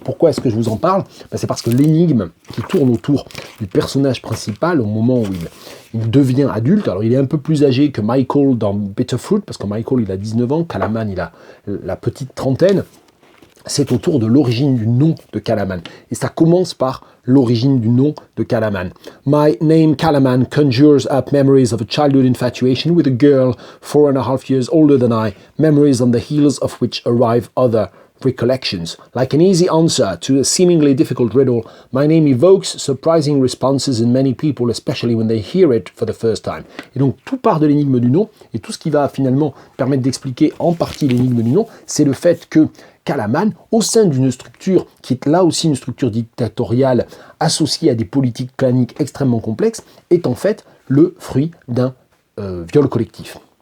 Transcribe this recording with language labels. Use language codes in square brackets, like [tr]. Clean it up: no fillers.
[fr] Pourquoi est-ce que je vous en parle ? C'est parce que l'énigme qui tourne autour du personnage principal au moment où il devient adulte, alors il est un peu plus âgé que Michael dans Bitterfruit, parce que Michael il a 19 ans, Calaman il a la petite trentaine, c'est autour de l'origine du nom de Calaman. Et ça commence par l'origine du nom de Calaman. [en] My name Calaman conjures up memories of a childhood infatuation with a girl 4.5 years older than I, memories on the heels of which arrive other recollections. Like an easy answer to a seemingly difficult riddle, my name evokes surprising responses in many people, especially when they hear it for the first time. [fr] Et donc tout part de l'énigme du nom, et tout ce qui va finalement permettre d'expliquer en partie l'énigme du nom, c'est le fait que Calaman, au sein d'une structure qui est là aussi une structure dictatoriale associée à des politiques claniques extrêmement complexes, est en fait le fruit d'un viol collectif.